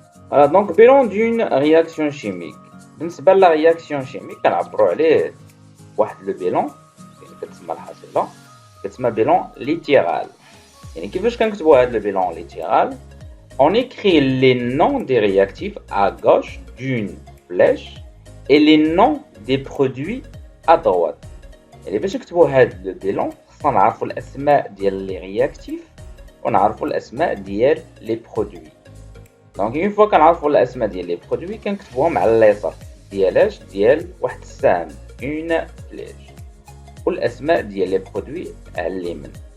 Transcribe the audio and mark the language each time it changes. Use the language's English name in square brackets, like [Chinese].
[French] Voilà, donc bilan d'une réaction chimique. [Arabic] بالنسبة لا réaction chimique كنعبروا عليه واحد لو بيلون يعني كتسمى الحاصلة كتسمى بيلون ليتيرال. يعني كيفاش كنكتبوا هاد لو بيلون ليتيرال؟ [French] On écrit les noms des réactifs à gauche d'une flèche et les noms des produits à droite. [Arabic] يعني باش نكتبوا هاد لو بيلون خصنا نعرفوا الأسماء ديال لي رياكتيف ونعرفوا الأسماء ديال لي برودوي. دونك اون فوا كنعرفوا الاسماء ديال لي برودوي كنكتبوهم على اليسار ديال واحد السهم اون فليش والاسماء ديال لي برودوي على اليمين.